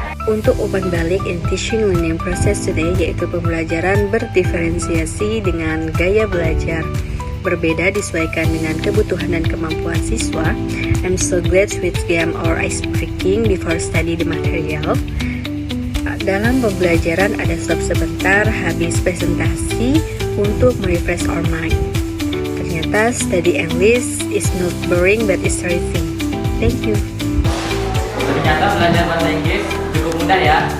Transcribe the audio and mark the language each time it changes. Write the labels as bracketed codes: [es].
[id] Untuk umpan balik [en] in teaching learning process today, [id] yaitu pembelajaran berdiferensiasi dengan gaya belajar berbeda disesuaikan dengan kebutuhan dan kemampuan siswa. [en] I'm so glad with game or ice breaking before study the material. [id] Dalam pembelajaran ada stop sebentar habis presentasi untuk merefresh [en] our mind. [id] Ternyata [en] study English is not boring but it's interesting. Thank you. [id] Ternyata belajar bahasa Inggris cukup mudah ya.